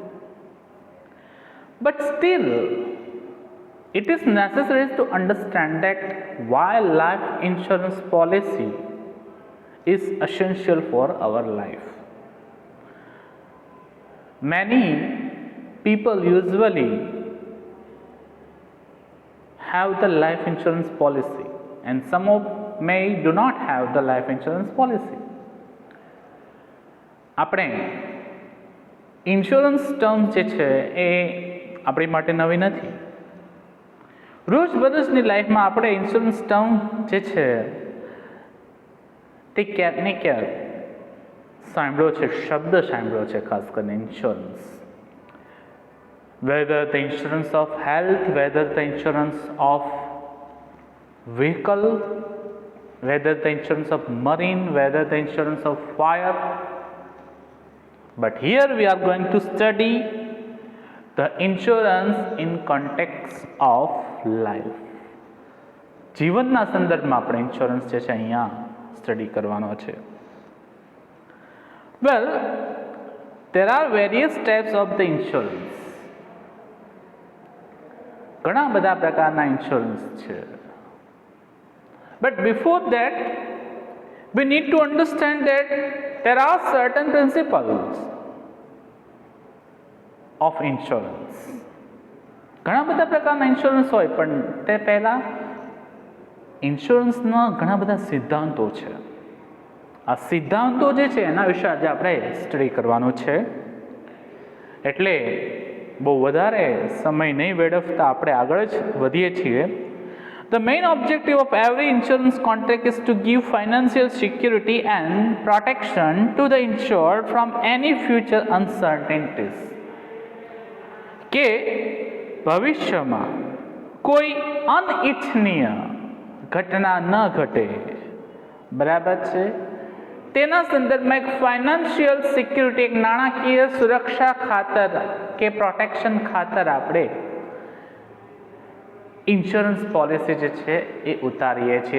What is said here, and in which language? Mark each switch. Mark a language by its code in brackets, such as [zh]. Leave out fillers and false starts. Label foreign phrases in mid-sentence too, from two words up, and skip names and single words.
[en] But still, it is necessary to understand that why life insurance policy is essential for our life. Many people usually have the life insurance policy, and some of may do not have the life insurance policy. [gu] આપણે [en] insurance term [gu] જે છે એ આપણી માટે નવી નથી. રોજબરોજની લાઈફમાં આપણે [en] insurance term [gu] જે છે તે ક્યાંક ને ક્યાંક સાંભળ્યો છે, શબ્દ સાંભળ્યો છે, ખાસ કરીને ઇન્સ્યોરન્સ. [en] whether the insurance of health, whether the insurance of vehicle, whether the insurance of marine, whether the insurance of fire. But here we are going to study the insurance in context of life. [gu] જીવનના સંદર્ભમાં આપણે ઇન્સ્યોરન્સ જે છે અહીંયા સ્ટડી કરવાનો છે. [en] Well, there are various types of the insurance. [gu] ઘણા બધા પ્રકારના ઇન્સ્યોરન્સ છે. [en] But before that, we need to understand that there are certain principles of insurance. [gu] ઘણા બધા પ્રકારના ઇન્સ્યોરન્સ હોય, પણ તે પહેલા ઇન્સ્યોરન્સના ઘણા બધા સિદ્ધાંતો છે. આ સિદ્ધાંતો જે છે એના વિશે આજે આપણે સ્ટડી કરવાનું છે. એટલે બહુ વધારે સમય નહીં વેડફતા આપણે આગળ જ વધીએ છીએ. [en] The main objective of every insurance contract is to give financial security and protection to the insured from any future uncertainties. [gu] કે ભવિષ્યમાં કોઈ અનિચ્છનીય ઘટના ન ઘટે, બરાબર છે, તેના સંદર્ભમાં એક [en] financial security, [gu] એક નાણાકીય સુરક્ષા ખાતર કે પ્રોટેક્શન ખાતર આપણે [en] insurance policy [gu] જે છે એ ઉતારીએ છીએ.